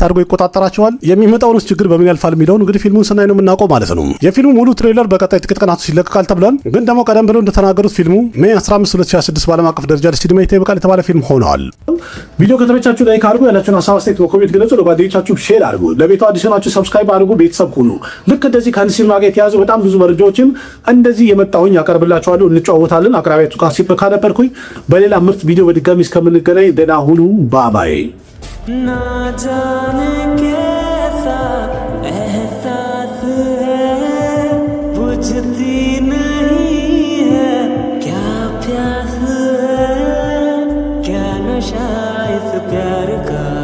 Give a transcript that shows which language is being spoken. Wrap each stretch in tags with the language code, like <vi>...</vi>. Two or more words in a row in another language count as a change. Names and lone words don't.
<am>አድርጎ ይቆጣጠራቸዋል፣ የሚመጣውንስ ችግር በምን ያልፋል የሚለውን እንግዲህ ፊልሙን ስናይ ነው የምናውቀው ማለት ነው። የፊልሙ ሙሉ ትሬለር በቀጣይ ጥቂት ቀናት ይለቀቃል ተብሏል። ግን ደግሞ ቀደም ብለው እንደተናገሩት ፊልሙ ሜይ 15 2026 በዓለም አቀፍ ደረጃ ለሲኒማ ይበቃል የተባለ ፊልም ሆኗል። ቪዲዮ ከተመቻችሁ ላይክ አድርጉ፣ ያላችሁን ሀሳብ አስተያየት በኮሜንት ግለጹ፣ ለጓደኞቻችሁ ሼር አድርጉ፣ ለቤቱ አዲስ ናችሁ ሰብስክራይብ አድርጉ፣ ቤተሰብ ሁኑ። ልክ እንደዚህ ከሲኒማ ጋር የተያዙ በጣም ብዙ መረጃዎችን እንደዚህ የመጣሁኝ ያቀርብላችኋለሁ፣ እንጫወታለን። አቅራቢያችሁ ቃሲም ነበርኩኝ። በሌላ ምርጥ ቪዲዮ በድጋሚ እስከምንገናኝ ደህና ሁኑ። ባባይ</am> <hi>ना जाने कैसा एहसास है बुझती नहीं है क्या प्यास है क्या नशा इस प्यार का</hi>